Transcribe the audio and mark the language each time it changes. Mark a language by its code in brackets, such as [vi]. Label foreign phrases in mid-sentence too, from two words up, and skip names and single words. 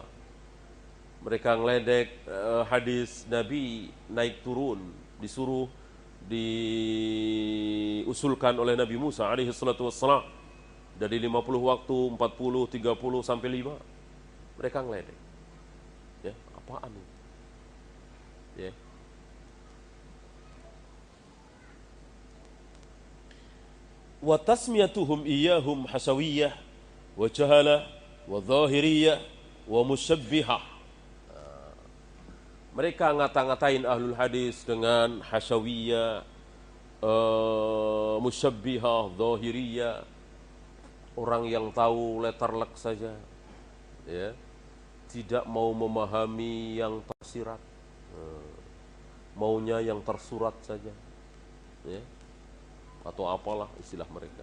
[id] Mereka ngeledek hadis Nabi naik turun, disuruh diusulkan oleh Nabi Musa [ar] عليه الصلاة والسلام [id] dari 50 waktu, 40, 30 sampai 5. Mereka ngeledek. Ya, apaan ini? Ya. [ar] وتسميتهم إياهم حشوية وجهلة وظاهرية ومشبهة. [id] Mereka ngata-ngatain [ar] أهل الحديث [id] dengan hasyawiyah, musyabbihah, zahiriyah, orang yang tahu letter-lek saja, ya, tidak mau memahami yang tersirat, maunya yang tersurat saja, ya, atau apalah istilah mereka.